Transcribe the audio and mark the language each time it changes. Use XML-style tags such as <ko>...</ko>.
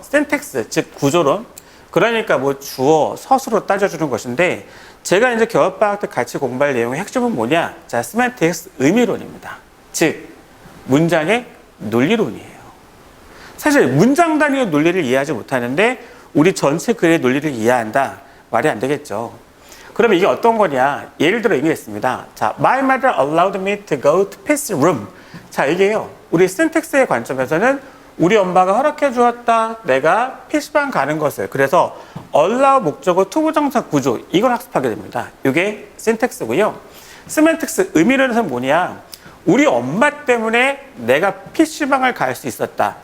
<ko>센텍스, 즉 구조론. 그러니까 뭐 주어, 서술로 따져주는 것인데, 제가 이제 겨울방학 때 같이 공부할 내용의 핵심은 뭐냐? 자, 세만틱스 의미론입니다. 즉, 문장의 논리론이에요. 사실 문장 단위의 논리를 이해하지 못하는데 우리 전체 글의 논리를 이해한다. 말이 안 되겠죠. 그러면 이게 어떤 거냐? 예를 들어 얘기했습니다.</ko> <en>자, my mother allowed me to go to P's room.</en> <ko>자, 이게요. 우리 신텍스의 관점에서는 우리 엄마가 허락해 주었다. 내가 PC방 가는 것을. 그래서 allow 목적어 투부정사 구조 이걸 학습하게 됩니다. 이게 신텍스고요. 세맨틱스 의미론에서는 뭐냐? 우리 엄마 때문에 내가 PC방을 갈 수 있었다.</ko>